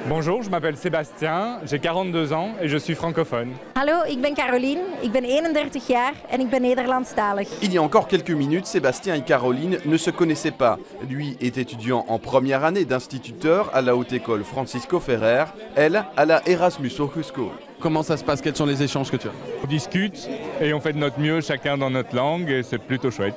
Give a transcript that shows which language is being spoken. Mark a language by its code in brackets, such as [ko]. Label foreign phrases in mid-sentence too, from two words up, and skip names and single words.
[fr] Bonjour, je m'appelle Sébastien, j'ai 42 ans et je suis francophone. [nl] Hallo, ik ben Caroline, ik ben 31 jaar en ik ben Nederlandstalig. [fr] Il y a encore quelques minutes, Sébastien et Caroline ne se connaissaient pas. Lui est étudiant en première année d'instituteur à la Haute École Francisco Ferrer, elle à la Erasmus Hochschule. Comment ça se passe? Quels sont les échanges que tu as? On discute et on fait de notre mieux chacun dans notre langue et c'est plutôt chouette.